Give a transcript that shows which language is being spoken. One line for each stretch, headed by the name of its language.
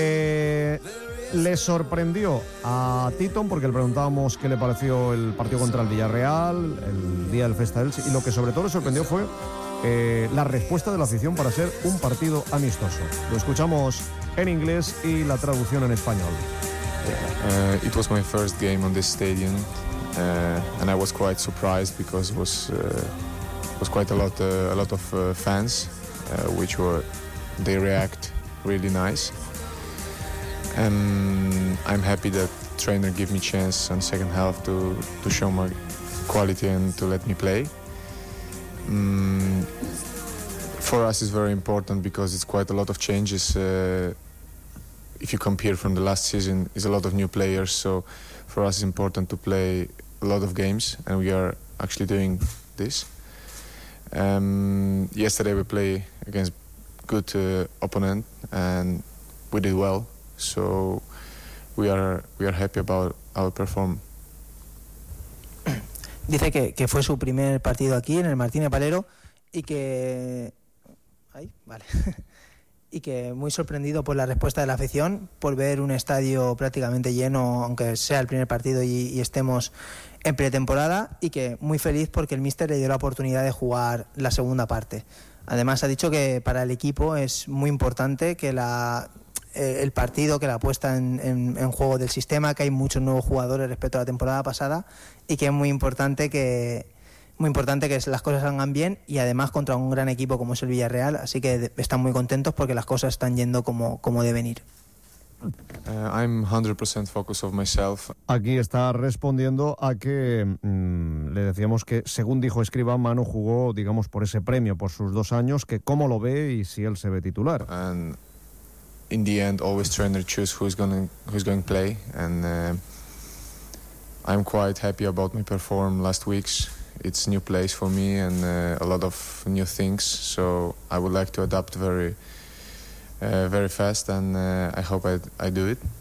Spanish: Le sorprendió a Tyton porque le preguntábamos qué le pareció el partido contra el Villarreal, el día del Festa del Elche, y lo que sobre todo le sorprendió fue la respuesta de la afición para ser un partido amistoso. Lo escuchamos en inglés y la traducción en español.
English: It was my first game on this stadium, and I was quite surprised because it was quite a lot of fans, which were they react really nice. And I'm happy that trainer gave me chance on second half to show my quality and to let me play. For us, it's very important because it's quite a lot of changes. If you compare from the last season, it's a lot of new players, so for us it's important to play a lot of games, and we are actually doing this. Yesterday we played against good opponent, and we did well, so we are happy about our performance.
Spanish: Dice que fue su primer partido aquí, en el Martínez Valero, y que... Ahí, vale. Y que muy sorprendido por la respuesta de la afición, por ver un estadio prácticamente lleno, aunque sea el primer partido y estemos en pretemporada, y que muy feliz porque el míster le dio la oportunidad de jugar la segunda parte. Además, ha dicho que para el equipo es muy importante que la el partido, que la puesta en juego del sistema, que hay muchos nuevos jugadores respecto a la temporada pasada y que es muy importante que las cosas salgan bien y además contra un gran equipo como es el Villarreal, así que están muy contentos porque las cosas están yendo como deben ir.
English: I'm 100% focused on myself.
Spanish: Aquí está respondiendo a que le decíamos que, según dijo Escriba, Manu jugó, digamos, por ese premio, por sus dos años, que cómo lo ve y si él se ve titular.
English: And in the end, always trainer choose who's going to play, and I'm quite happy about my perform last week's. It's new place for me and a lot of new things, so I would like to adapt very fast, and I hope I do it.